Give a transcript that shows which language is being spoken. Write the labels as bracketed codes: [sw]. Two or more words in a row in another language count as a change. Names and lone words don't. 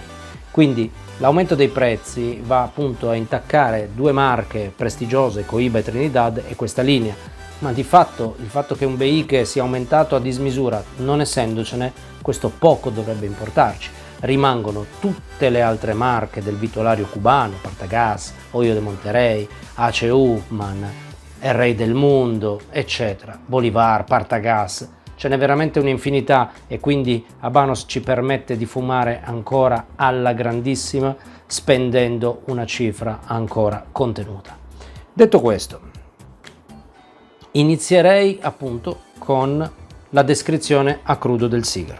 [it] Quindi l'aumento dei prezzi va appunto a intaccare 2 marche prestigiose, Cohiba e Trinidad, e questa linea, ma di fatto il fatto che un BI sia aumentato a dismisura, non essendocene, questo poco dovrebbe importarci. Rimangono tutte le altre marche del vitolario cubano, Partagas, Hoyo de Monterrey, Ace Upmann, El Rey del Mundo, eccetera, Bolivar, Partagas. Ce n'è veramente un'infinità e quindi Habanos ci permette di fumare ancora alla grandissima spendendo una cifra ancora contenuta. Detto questo, inizierei appunto con la descrizione a crudo del sigaro.